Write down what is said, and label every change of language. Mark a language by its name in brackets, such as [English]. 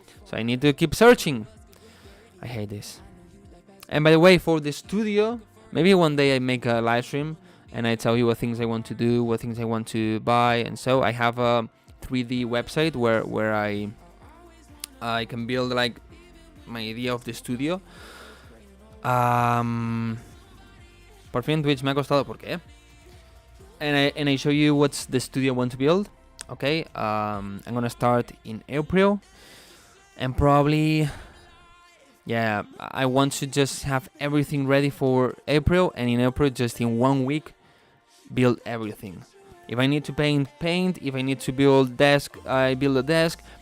[English] So I need to keep searching. I hate this. And by the way, for the studio, maybe one day I make a live stream and I tell you what things I want to do, what things I want to buy, and so I have a 3D website where I can build like my idea of the studio. [Spanish] Por fin Twitch me ha costado, ¿por qué? [English] And I show you what's the studio I want to build. Okay, I'm gonna start in April, and probably, yeah, I want to just have everything ready for April, and in April, just in 1 week, build everything. If I need to paint, if I need to build desk, I build a desk.